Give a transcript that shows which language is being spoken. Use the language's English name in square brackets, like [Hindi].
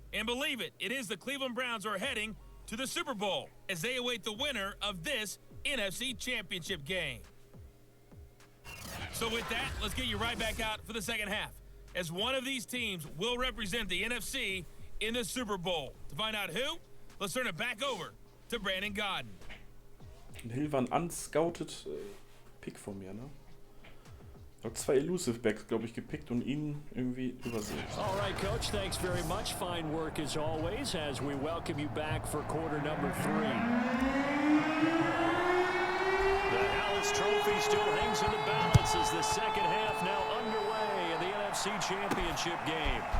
[English] And believe it, it is the Cleveland Browns who are heading to the Super Bowl as they await the winner of this NFC Championship game. So with that, let's get you right back out for the second half, as one of these teams will represent the NFC in the Super Bowl. To find out who, let's turn it back over to Brandon Godden. [German] Und Hill war ein unscouted Pick von mir, ne? Ich habe 2 Elusive Backs, glaube ich, gepickt und ihn irgendwie übersehen. [English] All right, Coach, thanks very much. Fine work as always as we welcome you back for quarter number 3. The Halas Trophy still hangs in the balance as the second half now underway in the NFC Championship game.